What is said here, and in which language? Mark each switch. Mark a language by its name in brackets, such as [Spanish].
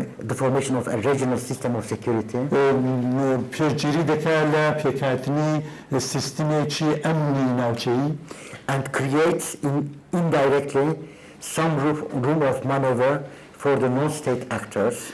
[English] the formation of a regional system of security [Central Kurdish] پێگیری دەکات لە پێکهاتنی سیستمێکی ئەمنی ناوچەیی [English] and creates indirectly some room of maneuver for the non-state actors